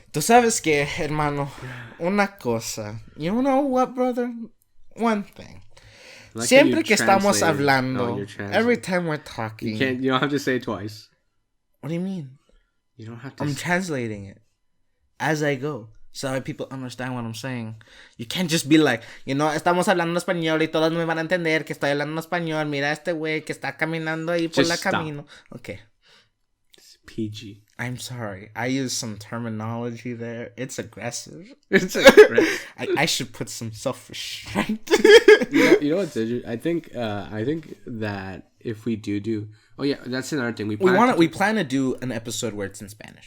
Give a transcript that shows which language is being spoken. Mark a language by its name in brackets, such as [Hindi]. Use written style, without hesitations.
[Spanish] Tú sabes que, hermano, una cosa. [English] You know what, brother? One thing. Like [Spanish] siempre que estamos hablando, [English] every time we're talking. You don't have to say it twice. What do you mean? You don't have to. I'm translating it as I go, so that people understand what I'm saying. You can't just be like, [Spanish] estamos hablando español y todos me van a entender que estoy hablando español. Mira este güey que está caminando ahí por la camino. [English] Okay. It's PG. I'm sorry. I used some terminology there. It's aggressive. I should put some self-restraint. you know what's interesting? I think that if we do. Oh yeah, that's another thing. We plan to do an episode where it's in Spanish.